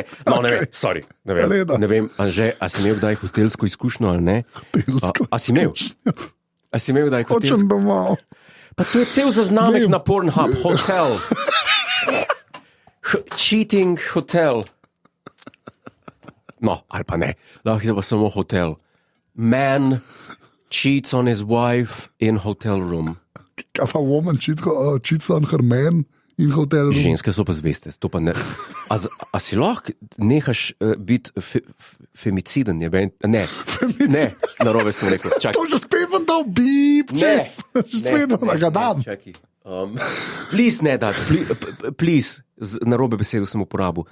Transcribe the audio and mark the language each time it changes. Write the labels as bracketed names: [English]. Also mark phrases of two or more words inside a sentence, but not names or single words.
[Slovenian] No, ne vem, Anže, a si imel kdaj hotelsko izkušnjo ali ne? A si imel? A si imel kdaj hotelsko? Hočem domov. Pa to je cel zaznamek na Pornhub, hotel. [English] Cheating hotel. [Slovenian] No, ali pa ne, lahko je pa samo hotel. [English] Man cheats on his wife in hotel room. [Slovenian] Kaj pa [English] woman cheats on her man in hotel room? [Slovenian] Ženske so pa zveste, to pa ne. A si lahko nehaš biti femiciden? Ne, narobe sem rekel. Čakaj. To že spet vam dal bip, čez. Že spet vam ga dam. Čakaj. Please ne dati, please, narobe besedo sem uporabil.